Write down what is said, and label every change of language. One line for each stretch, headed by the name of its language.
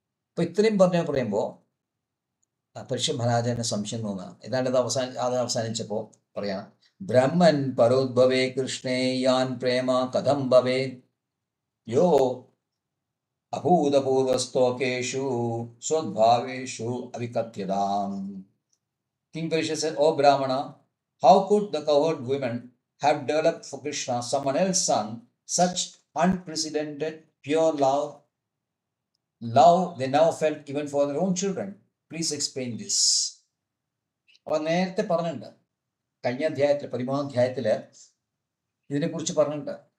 Malayalam: അപ്പൊ ഇത്രയും പറയുമ്പോൾ പരീക്ഷ മഹാരാജന് സംശയം തോന്നുക. ഏതാണ്ട് അത് അവസാനിച്ചപ്പോ പറയാം,
Sanskrit: ബ്രഹ്മൻ പരോദ്ഭവേ കൃഷ്ണേ യാൻ പ്രേമ കഥം ഭവേ യോ അഭൂതപൂർവസ്തോകേഷു സ്വദ്ഭാവേഷു അവികഥ്യതാം.
English: Kingfisher said, "O Brahmana, how could the cowherd women have developed for Krishna, someone else's son, such unprecedented pure love they now felt even for their own children? Please explain this."
Malayalam: അപ്പോൾ നേരത്തെ പറഞ്ഞിട്ടുണ്ട്, കഴിഞ്ഞ അധ്യായത്തിൽ 13-ാം അധ്യായത്തില് ഇതിനെക്കുറിച്ച് പറഞ്ഞിട്ടുണ്ട്.